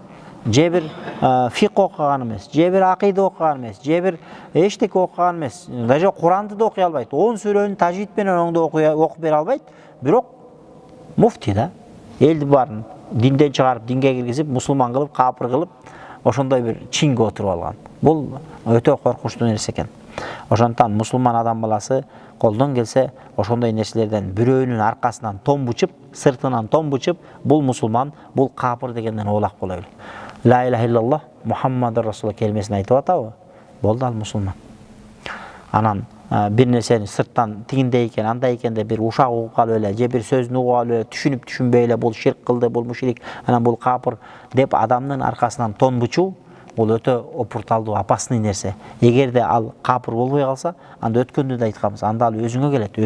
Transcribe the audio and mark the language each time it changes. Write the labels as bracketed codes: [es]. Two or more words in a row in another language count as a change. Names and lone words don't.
[ky] Же бир фик окуган эмес, же бир акыйда окуган эмес, же бир эчтеке окуган эмес, даже Куранды да окуй албайт, 10 сүрөнү тажвид менен оңдоп окуп бере албайт, бирок муфти да, элди баарын динден чыгарып, динге киргизип, мусулман кылып, капыр кылып, ошондой бир чинге отуруп алган. Бул өтө коркунучтуу нерсе экен. Ошондон мусулман адам баласы колдон келсе ошондой нерселерден бирөөнүн аркасынан томбучуп, сыртынан томбучуп, бул мусулман, бул капыр дегенден оолак болойлу. [ar] لا إله إلا الله محمد رسول الله [ky] келмесин айтып атабы? Boldu al musulman. Анан бир нерсени сырттан тигиндей экен, андай экен деп бир ушак угуп калып эле, же бир сөзүн угуп алып эле түшүнүп түшүнбөй эле бул ширк кылды, бул мушрик, анан бул капыр деп адамдын аркасынан тон бучуу бул өтө опурталдуу, опасный нерсе. Эгерде ал капыр болбой калса, анда өткөндө да айтканбыз, анда ал өзүңө келет.